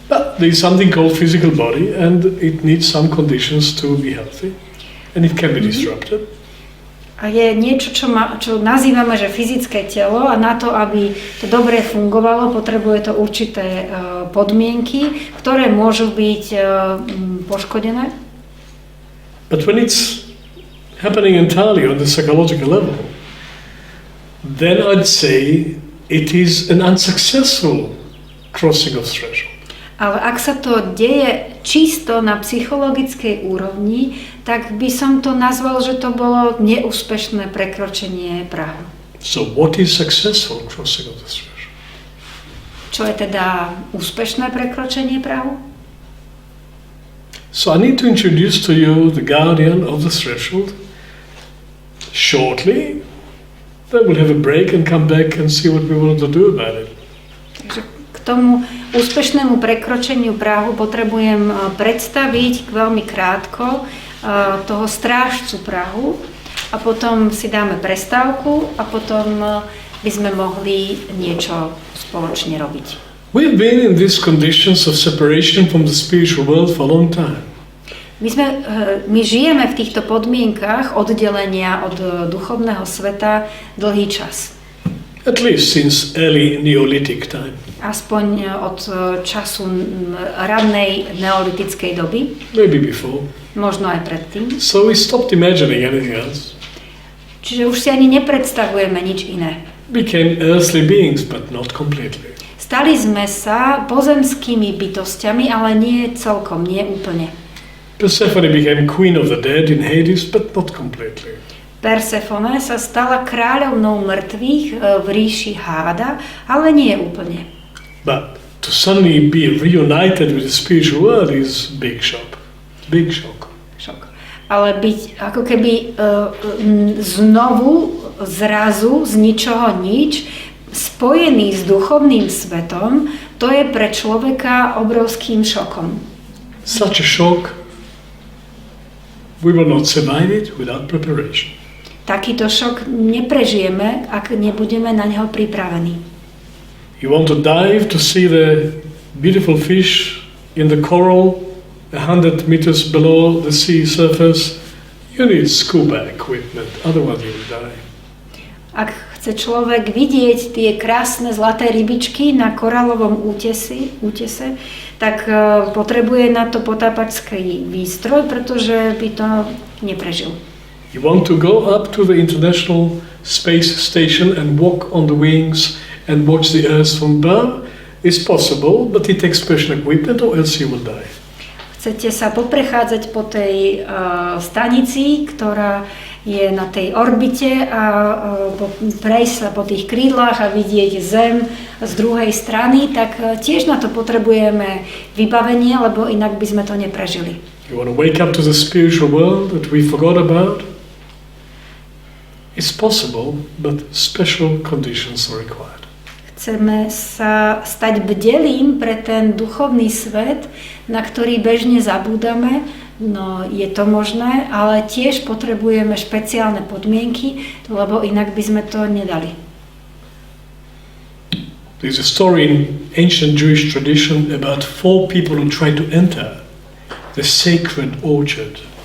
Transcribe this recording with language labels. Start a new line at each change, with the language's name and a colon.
English: But there is something called physical body and it needs some conditions to be healthy and it can be disrupted.
Slovak: A je niečo, čo nazývame, že fyzické telo a na to, aby to dobre fungovalo, potrebuje to určité podmienky, ktoré môžu byť poškodené.
English: But when it's happening entirely on the psychological level, then I'd say it is an unsuccessful crossing of threshold.
Slovak: Ale ak sa to deje čisto na psychologickej úrovni, tak by som to nazval, že to bolo neúspešné prekročenie prahu.
English: So what is successful crossing of the threshold?
Slovak: Čo je teda úspešné prekročenie prahu?
English: So I need to introduce to you the guardian of the threshold shortly. Then we'll have a break and come back and see what we want to do about it.
Slovak: Takže k tomu úspešnému prekročeniu prahu potrebujem predstaviť veľmi krátko toho strážcu prahu a potom si dáme prestávku a potom by sme mohli niečo spoločne robiť.
English: We've been in these conditions of separation from the spiritual world for a long time.
Slovak: My žijeme v týchto podmienkach oddelenia od duchovného sveta dlhý čas.
English: At least since early Neolithic time.
Slovak: Aspoň od času ranej neolitickej doby.
English: Maybe before.
Slovak: Možno aj predtým.
English: So we stopped imagining anything else.
Slovak: Čiže už si ani nepredstavujeme nič iné.
English: Became earthly beings, but not completely.
Slovak: Stali sme sa pozemskými bytostiami, ale nie celkom, nie úplne.
English: Persephone became queen of the dead in Hades, but not completely.
Slovak: Persephone sa stala kráľovnou mŕtvych v ríši Háda, ale nie úplne.
English: But to suddenly be reunited with the spiritual world is big shock. Big shock.
Slovak: Ale byť ako keby znovu, zrazu, z ničoho nič, spojený s duchovným svetom, to je pre človeka obrovským šokom.
English: Such a shock, we will not survive it without preparation.
Slovak: Takýto šok neprežijeme, ak nebudeme na neho pripravení.
English: You want to dive to see the beautiful fish in the coral 100 meters below the sea surface, you need scuba equipment, otherwise you will die.
Slovak: Ak chce človek vidieť tie krásne zlaté rybičky na korálovom útese, tak potrebuje na to potápačský výstroj, pretože by to neprežil.
English: You want to go up to the International Space Station and walk on the wings and watch the Earth from above? It's possible, but it takes special equipment or else you will die.
Slovak: Chcete sa poprechádzať po tej stanici, ktorá je na tej orbite a prejsť sa po tých krídlach a vidieť Zem z druhej strany, tak tiež na to potrebujeme vybavenie, lebo inak by sme to neprežili.
English: You want to wake up to the spiritual world that we forgot about? It's possible, but special conditions are required.
Slovak: Chceme sa stať bdelým pre ten duchovný svet, na ktorý bežne zabúdame. No, je to možné, ale tiež potrebujeme špeciálne podmienky, lebo inak by sme to nedali.
English: There's a story in ancient Jewish tradition about 4 people who tried to enter the sacred orchard.